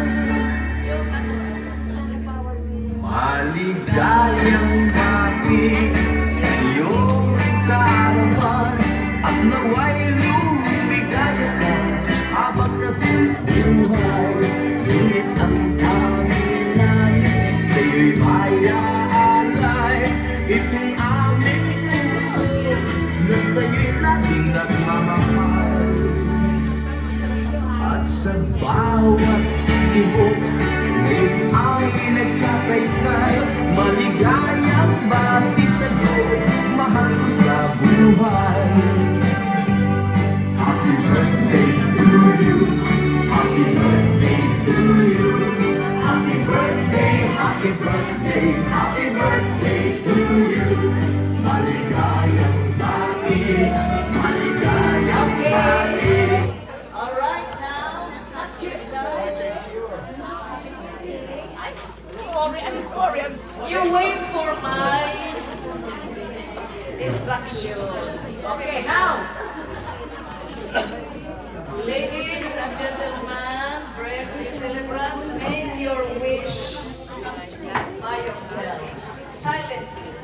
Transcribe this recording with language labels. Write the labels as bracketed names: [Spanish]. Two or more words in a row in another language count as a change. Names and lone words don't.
[Filipino] maligayang bati sa iyong kaarawan at naway lumigaya ka habang nabubuhay ngunit ang kamilan sa iyo'y mayaalay itong aming puso na sa iyo'y laging nagmamahal at sa bawat tibok ngayon ay nagsasaysay maligayang bati sa'yo mahal ko sa buhay [English] Happy birthday to you Happy birthday to you Happy birthday, happy birthday, happy birthday to you [Filipino] Maligayang bati, maligayang bati [English] Alright, now, you wait for my instructions. Okay, now, ladies and gentlemen, birthday celebrants, make your wish by yourself, silently.